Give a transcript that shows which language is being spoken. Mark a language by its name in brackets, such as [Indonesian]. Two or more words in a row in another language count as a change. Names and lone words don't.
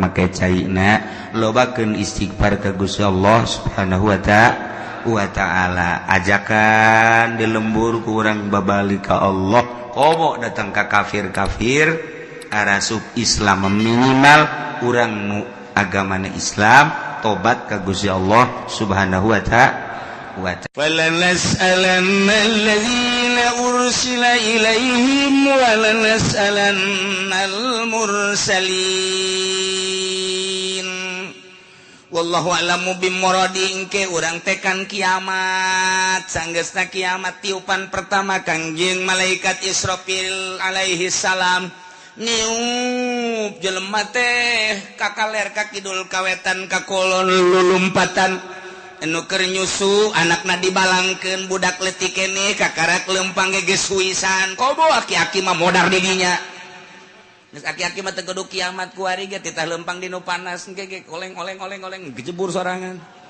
[Sundanese] make caina lobakeun istighfar ka Gusti [Arabic] الله سبحانه وتعالى [Sundanese] ajakan di lembur ku urang babalik ka Allah komo datang ka kafir-kafir arasuk Islam minimal urang nu agamana Islam tobat ka Gusti [Arabic] الله سبحانه وتعالى فَلَنَسْأَلَنَّ الَّذِينَ أُرْسِلَ إِلَيْهِمْ وَلَنَسْأَلَنَّ الْمُرْسَلِينَ والله أعلم بمراده [Sundanese] engke urang tekan kiamat sanggeusna kiamat tiupan pertama kangjeng malaikat Israfil [Arabic] عليه السلام [Sundanese] niup jelema teh kakaler ka kidul kawetan ka kulon lulumpatan anu keur nyusu anakna dibalangkeun budak leutik keneh kakarak leumpang geus suisan kobo aki-aki mah modar di dinya geus aki-aki mah teu kudu kiamat ku ari ge titah leumpang di nu panas ge oleng gejebur sorangan